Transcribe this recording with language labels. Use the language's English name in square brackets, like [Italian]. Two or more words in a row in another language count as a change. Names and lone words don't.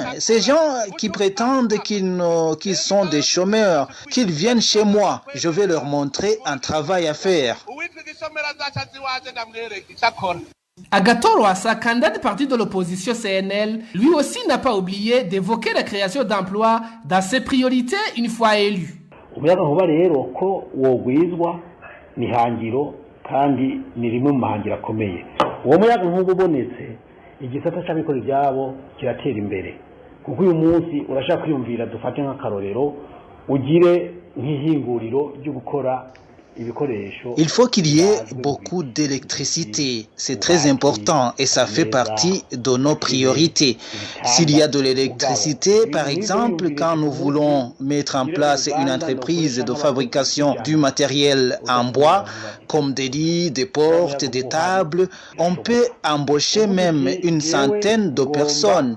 [French] Ces gens qui prétendent qu'ils sont des chômeurs, qu'ils viennent chez moi, je vais leur montrer un travail à faire. Agathon Rwasa, candidat du parti de l'opposition CNL, lui aussi n'a pas oublié d'évoquer la création d'emplois dans ses priorités une fois élu. [Rundi] umuyagankuba rero ko wogwizwa ni hangiro kandi ni rimwe mu mahangiro akomeye. Uwo muyagankuba ubonetse igisata cy'abikorera ibyabo kiratera imbere, kuko uyu munsi urashaka kwiyumvira, dufate nk'akarorero, ugire nk'ihinguriro ryo gukora. [French] Il faut qu'il y ait beaucoup d'électricité. C'est très important et ça fait partie de nos priorités. S'il y a de l'électricité, par exemple, quand nous voulons mettre en place une entreprise de fabrication du matériel en bois, comme des lits, des portes, des tables, on peut embaucher même une centaine de personnes.